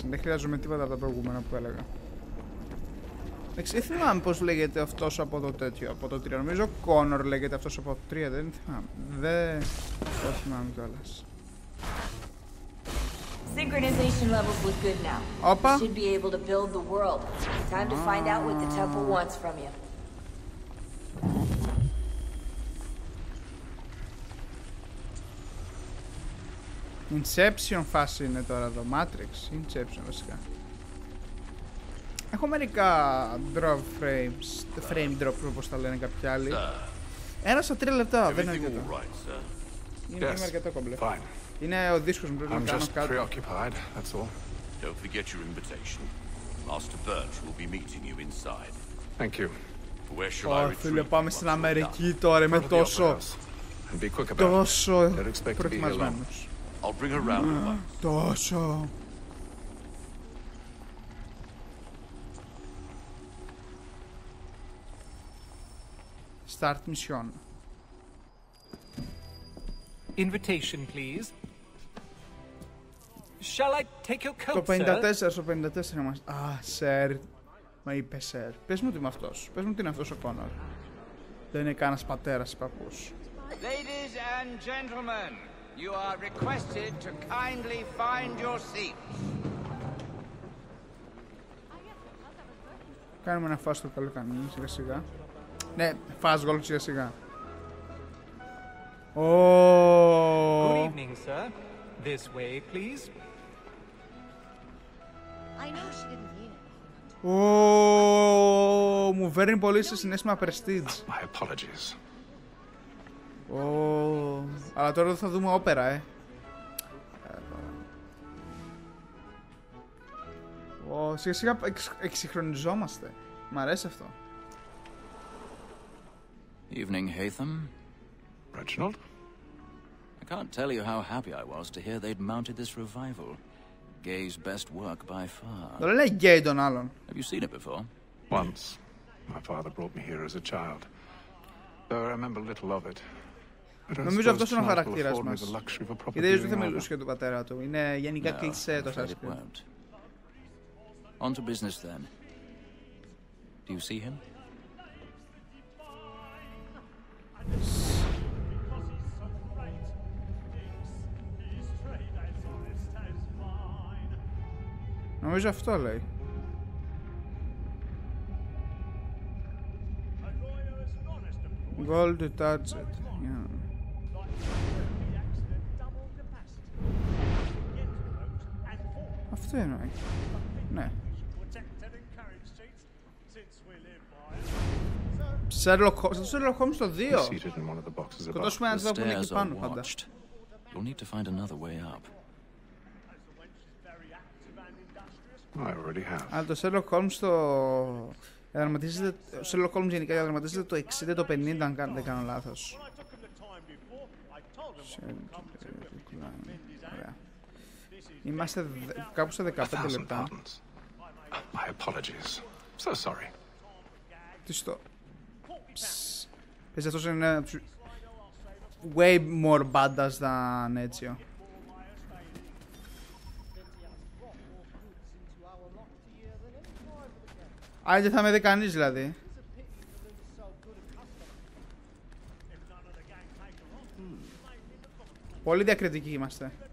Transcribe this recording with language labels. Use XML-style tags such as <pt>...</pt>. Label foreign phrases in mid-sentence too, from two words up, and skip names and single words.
<el>Δεν χρειάζομαι τίποτα από τα προηγούμενα που έλεγα. Δεν θυμάμαι πώς λέγεται αυτός από το τέτοιο, από το 3. Νομίζω Connor λέγεται αυτός από το 3, δεν θυμάμαι. Δεν το θυμάμαι κιόλας.</el> <en>Synchronization levels look good now.</en> <el>Opa.</el> <en>You should be able to build the world. Time to find out what the temple wants from you.</en> <el>Inception φάση είναι τώρα εδώ, Matrix, Inception βασικά. Έχω μερικά</el> <en>drop frames, frame drop</en> <el>όπως τα λένε κάποιοι άλλοι. Ένα στα 3 λεπτά, δεν είναι αρκετό. Είναι αρκετό κομπλέ. Είναι ο δίσκος μου, πρέπει να κάνω κάτι.</el> <en>Don't forget your invitation. Master Birch will be meeting you inside. Thank you. Where shall I retreat?</en> <el>Φίλε, πάμε στην Αμερική τώρα, είμαι τόσο προετοιμασμένος.</el> <en>I'll bring her round. Τόσο. Start mission. Invitation, please. Shall I take your coat,</en> <el>Το 54, στο 54 μας. Σερ. Μα είπε Σερ. Πες μου τι είμαι αυτός. Πες μου τι είναι αυτός ο Κόνορ. Δεν είναι κανένας πατέρας ή παππούς.</el> <en>Ladies and gentlemen, you are requested to kindly find your seats.</en> <el>Κάνουμε ένα φας στο καλό καμίνι, σιγά σιγά. Ναι, φας γόλο σιγά σιγά.</el> <en>Good evening, sir. This way, please. I know she didn't mean it.</en> <el>Μου φέρνει πολύ σε συναίσθημα prestige.</el> <en>My apologies.</en> <el>Αλλά τώρα θα δούμε όπερα, Σιγά σιγά εξυγχρονιζόμαστε. Μ' αρέσει αυτό.</el> <en>Evening, Hatham. Reginald? I can't tell you how happy I was to hear they'd mounted this revival. Gay's best work by far.</en> <el>Το λένε Gay τον άλλον.</el> <en>Have you seen it before? Once. My father brought me here as a child. Though I remember little of it.</en> <el>Νομίζω αυτός είναι ο χαρακτήρας μας. Γιατί δεν θα μιλούσε για τον πατέρα του. Είναι γενικά κλεισέ το Assassin's Creed.</el> <en>On to business then. Do you see him?</en> <el>Νομίζω αυτό λέει.</el> <en>Gold touch it. Yeah.</en> <el>Αυτό εννοεί. Ναι. Σερλόκ Χόλμς το 2. Σκοτώσουμε έναν τρόπο που είναι εκεί πάνω πάντα.</el> <en>You'll need to find another way up.</en> <el>Αλλά το Σερλόκ Χόλμς το... Ο Σερλόκ Χόλμς γενικά διαδραματίζεται το 60 το 50 αν δεν κάνω λάθος. Ωραία. Είμαστε κάπου στα 15 λεπτά. Τι στο... Πες αυτός είναι</el> <en>way more badass than</en> <el>Έτσιο. Άρα δεν θα με δει κανείς δηλαδή. Πολύ διακριτικοί είμαστε.</el>